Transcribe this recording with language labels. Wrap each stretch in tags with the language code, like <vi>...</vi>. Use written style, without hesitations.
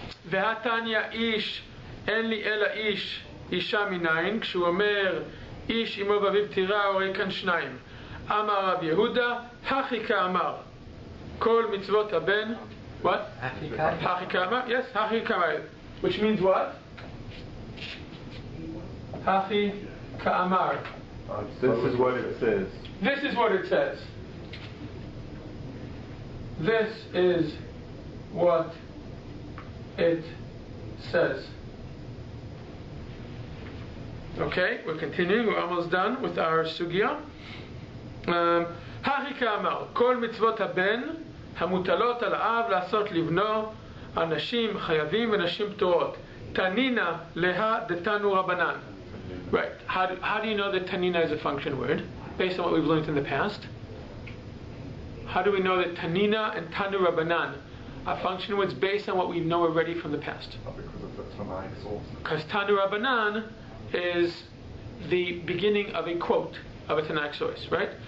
<he>והתניא איש אין לי אלא איש אישה מניין כשהוא אומר איש אמו ואביו פטירה הרי כאן שניים אמר רב יהודה הכי כאמר כל מצוות הבן what? הכי כאמר?</he> <en>yes,</en> <he>הכי כאמר</he> <en>which means what?</en> <he>הכי כאמר</he> <en>This is what it says. This is what it says. This is what it says. Okay, we're continuing. We're almost done with our sugya.</en> <he>הכי כאמר, כל מצוות הבן המוטלות על האב לעשות לבנו, אנשים חייבים ונשים פטורות. תנינה לה דתנו רבנן. Right.</he> <en>How do you know that tanina is a function word? Based on what we've learned in the past. How do we know that tanina and tanu rabbanan are function words based on what we know already from the past? Because of the Tanaic source. Because tanu rabbanan is the beginning of a quote of a Tanakh source, right?</en>